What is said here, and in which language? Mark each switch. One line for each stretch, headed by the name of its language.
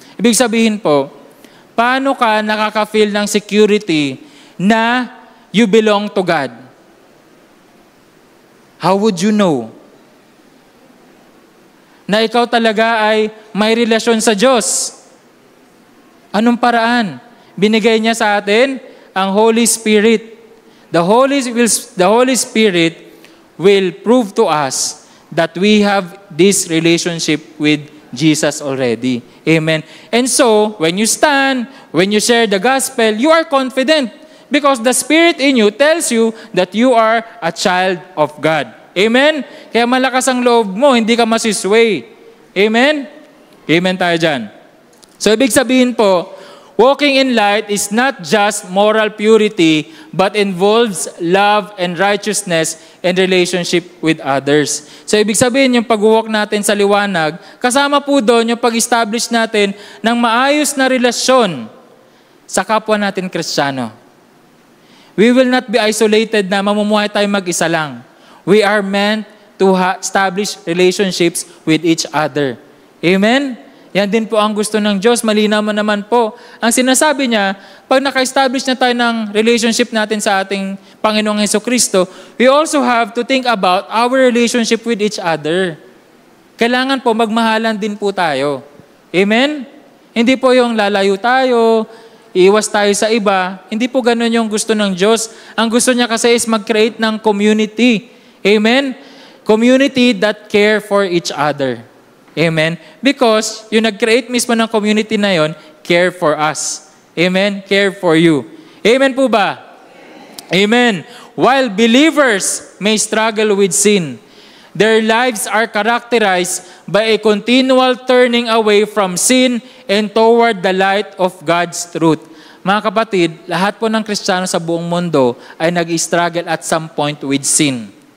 Filipino: Ibig sabihin po, paano ka nakaka-feel ng security na
English: you belong to God? How would you know
Filipino: na ikaw talaga ay may relasyon sa Diyos? Anong paraan? Binigay niya sa atin ang Holy Spirit.
English: The Holy Spirit will prove to us that we have this relationship with Jesus already. Amen. And so, when you stand, when you share the gospel, you are confident because the Spirit in you tells you that you are a child of God.
Filipino: Amen? Kaya malakas ang loob mo, hindi ka masisway. Amen? Amen tayo dyan. So, ibig sabihin po,
English: walking in light is not just moral purity, but involves love and righteousness and relationship with others.
Filipino: So, ibig sabihin, yung pag-walk natin sa liwanag, kasama po doon yung pag-establish natin ng maayos na relasyon sa kapwa natin Kristiyano.
English: We will not be isolated na
Filipino: mamumuhay tayo mag-isa lang.
English: We are meant to establish relationships with each other. Amen?
Filipino: Yan din po ang gusto ng Diyos. Malinaw mo naman po. Ang sinasabi niya, pag naka-establish na tayo ng relationship natin sa ating Panginoong Jesucristo,
English: we also have to think about our relationship with each other.
Filipino: Kailangan po magmahalan din po tayo. Amen? Hindi po yung lalayo tayo, iwas tayo sa iba. Hindi po ganun yung gusto ng Diyos. Ang gusto niya kasi is mag-create ng community. Amen?
English: Community that care for each other. Amen? Because yung nag-create mismo ng community na yon, care for us. Amen? Care for you. Amen po ba? Amen. While believers may struggle with sin, their lives are characterized by a continual turning away from sin and toward the light of God's truth.
Filipino: Mga kapatid, lahat po ng Kristiyano sa buong mundo ay nag-struggle
English: at some point with sin.